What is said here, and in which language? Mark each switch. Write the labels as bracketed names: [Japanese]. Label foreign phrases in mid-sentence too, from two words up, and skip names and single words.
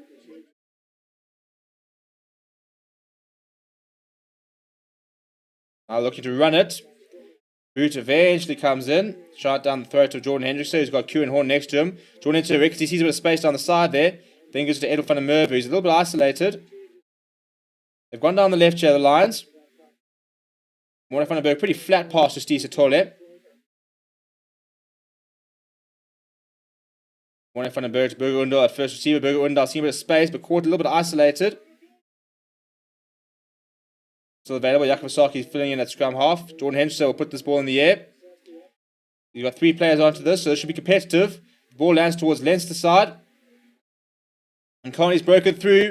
[English] Now looking to run it. Boot eventually comes in. Shot down the throat of Jordan Hendrickson, who's got Q and Horn next to him. Jordan into Rick, he sees a bit of space down the side there. Then goes to Edel van der Merwe, who's a little bit isolated. They've gone down the left here, the Lions. Morne van der Berg, pretty flat pass to Steve Satole. Morne van der Berg to Burger Undal at first receiver. Burger Undal seeing a bit of space, but caught a little bit isolated. Still available. Yakavasaki filling in at scrum half. Jordan Henderson will put this ball in the air. You've got 3 players onto this, so it should be competitive. The ball lands towards Leinster side. And Carney's broken through.